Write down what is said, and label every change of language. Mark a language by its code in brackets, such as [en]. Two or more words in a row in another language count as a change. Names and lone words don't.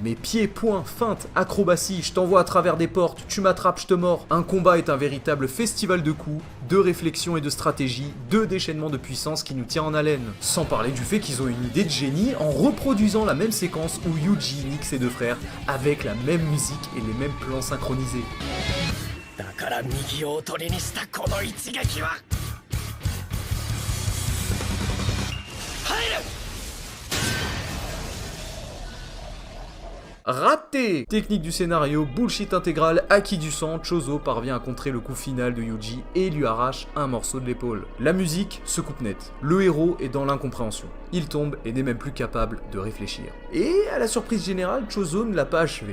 [fr] Mais pieds, poings, feinte, acrobatie, je t'envoie à travers des portes, tu m'attrapes, je te mords. Un combat est un véritable festival de coups, de réflexion et de stratégie, de déchaînement de puissance qui nous tient en haleine. Sans parler du fait qu'ils ont une idée de génie en reproduisant la même séquence où Yuji nique ses deux frères avec la même musique et les mêmes plans synchronisés. [ja] だから右をおとりにしたこの一撃は入る。 [fr] Raté! Technique du scénario, bullshit intégral, acquis du sang, Chozo parvient à contrer le coup final de Yuji et lui arrache un morceau de l'épaule. La musique se coupe net. Le héros est dans l'incompréhension. Il tombe et n'est même plus capable de réfléchir. Et à la surprise générale, Chozo ne l'a pas achevé.